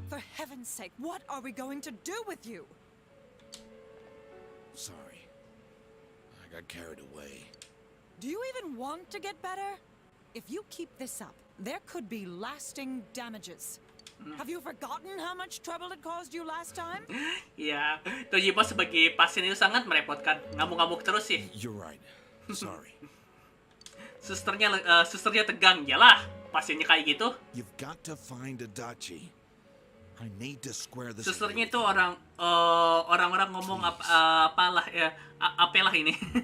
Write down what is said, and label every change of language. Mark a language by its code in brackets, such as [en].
[en] For heaven's sake, what are we going to do with you? Sorry. I got carried away. Do you even want to get better? If you keep this up, there could be lasting damages. Have you forgotten how much trouble it caused you last time? [id] Iya, Dojima sebagai pasien itu sangat merepotkan. Ngamuk-ngamuk terus sih. [en] You're right. Sorry. [id] Susternya tegang. Yalah, pasiennya kayak gitu. [en] You've got to find Adachi. I need to square this. [id] Susternya itu orang-orang ngomong apalah ya, apalah ini.